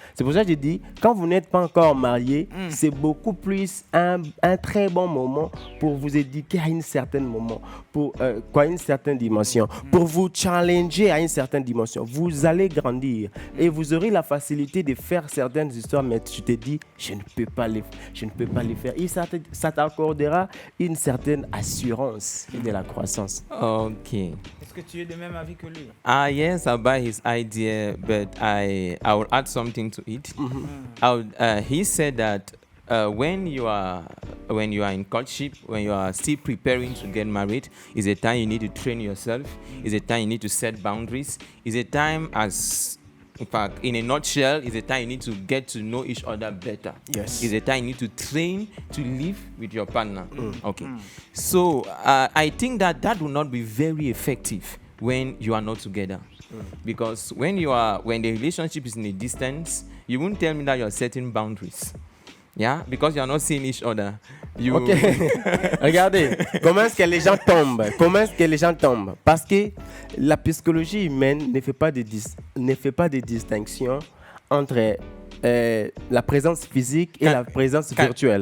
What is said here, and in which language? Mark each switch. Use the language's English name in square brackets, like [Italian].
[French] C'est pour ça que je dis, quand vous n'êtes pas encore marié, c'est beaucoup plus un très bon moment pour vous éduquer à une certaine moment, une certaine dimension, pour vous challenger à une certaine dimension. Vous allez grandir et vous aurez la facilité de faire certaines histoires, mais tu te dis, je ne peux pas les faire. Et ça t'accordera une certaine assurance et de la croissance. Okay. Est-ce que tu es de même avis que lui? [English] Yes, I buy his idea, but I will add something to it. He said that when you are in courtship, when you are still preparing to get married, is a time you need to train yourself. Is a time you need to set boundaries. Is a time, in fact, in a nutshell, is a time you need to get to know each other better. Yes. Is a time you need to train to live with your partner. Okay. So I think that will not be very effective when you are not together. Because when the relationship is in a distance, you won't tell me that you're setting boundaries. Yeah, because you are not seeing each other. [French] Ok. Regardez, comment est-ce que les gens tombent? Parce que la psychologie humaine ne fait pas de distinction entre la présence physique et la présence virtuelle.